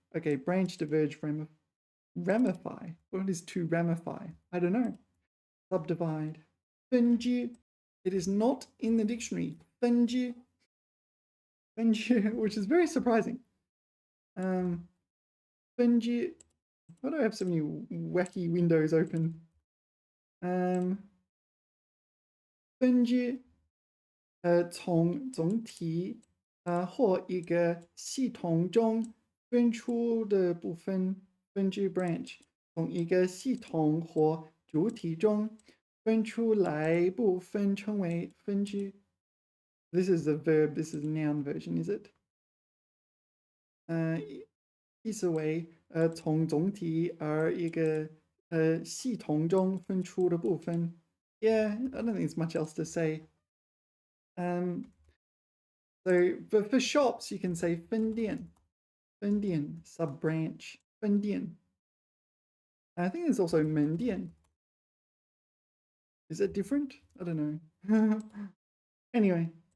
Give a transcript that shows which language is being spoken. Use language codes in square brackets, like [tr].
[en] Okay, branch, diverge, ramify. What is to ramify? I don't know. Subdivide. 分支. It is not in the dictionary. 分支, which is very surprising. [zh] 分支. [en] Why do I have so many wacky windows open? [zh] 分支. 从总体或一个系统中分出的部分分支 branch， 从一个系统或主体中分出来部分称为分支。 [en] This is a verb, this is a noun version, is it? [zh] 意思为从总体而一个系统中分出的部分。 [en] Yeah, I don't think there's much else to say. So, but for shops, you can say 分店, sub-branch, 分店. I think there's also 门店. Is it different? I don't know. Anyway.